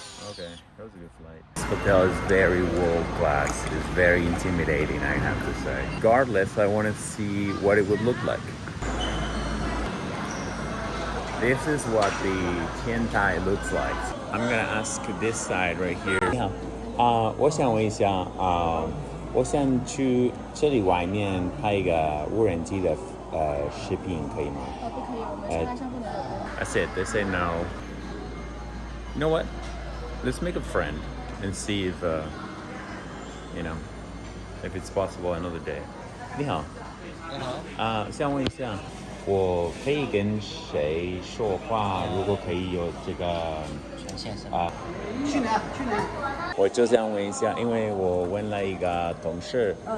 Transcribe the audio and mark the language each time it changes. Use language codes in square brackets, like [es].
[en] Okay, that was a good flight. This hotel is very world class. It's very intimidating, I have to say. Regardless, I want to see what it would look like. This is what the Tian Tai looks like. I'm gonna ask this side right here. [zh] 你好，我想问一下我想去这里外面拍一个无人机的视频，可以吗？不可以，我们车上不能有人。 [en] That's it. They say no. You know what? Let's make a friend and see if if it's possible another day. [zh] 你好。你好。想问一下，我可以跟谁说话？如果可以有这个全线是去哪？我就想问一下，因为我问了一个同事，